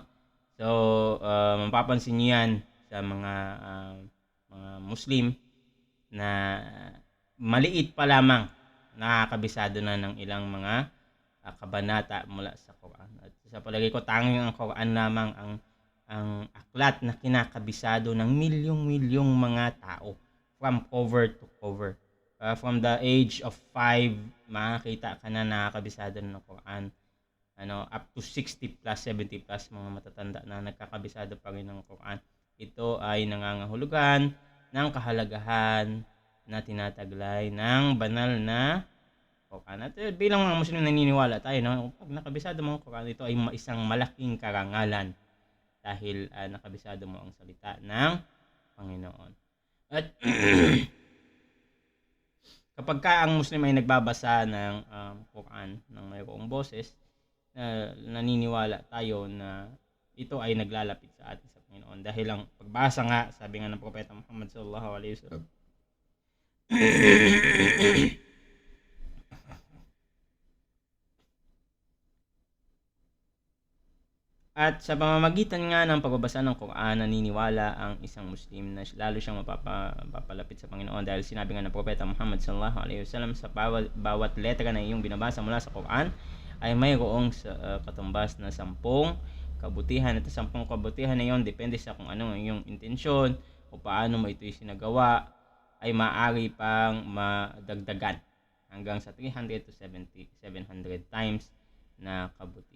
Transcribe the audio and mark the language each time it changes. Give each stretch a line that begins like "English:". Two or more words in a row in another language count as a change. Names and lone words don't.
Filipino: So, mapapansin niyo yan sa mga Muslim na maliit pa lamang nakakabisado na ng ilang mga kabanata mula sa Quran. At sa palagay ko, tanging ang Quran lamang ang aklat na kinakabisado ng milyong-milyong mga tao
English: from cover to cover. From the age of 5,
Filipino: makakita ka na nakakabisado ng Quran.
English: Up to 60 plus, 70 plus
Filipino: mga matatanda na nagkakabisado pa rin ng Quran. Ito ay nangangahulugan ng kahalagahan na tinataglay ng banal na Quran. At bilang mga Muslim, naniniwala tayo na pag nakabisado mo ang Quran, ito ay isang malaking karangalan dahil nakabisado mo ang salita ng Panginoon. At kapag ka ang Muslim ay nagbabasa ng Quran ng mayroong boses, naniniwala tayo na ito ay naglalapit sa atin sa Panginoon, dahil ang pagbasa nga, sabi nga ng Propeta Muhammad
Arabic: صلى الله عليه وسلم,
Filipino: at sa pamamagitan nga ng pagbabasa ng Quran, naniniwala ang isang Muslim na lalo siyang mapapalapit sa Panginoon, dahil sinabi nga ng Propeta Muhammad
Arabic: صلى الله عليه وسلم,
Filipino: sa bawat letra na iyong binabasa mula sa Quran ay mayroong katumbas na 10 kabutihan. At 10 kabutihan na iyon, depende sa kung ano ang iyong intensyon o paano mo ito isinagawa, ay maaari pang madagdagan hanggang sa
English: 300 to 700 times
Filipino: na kabutihan.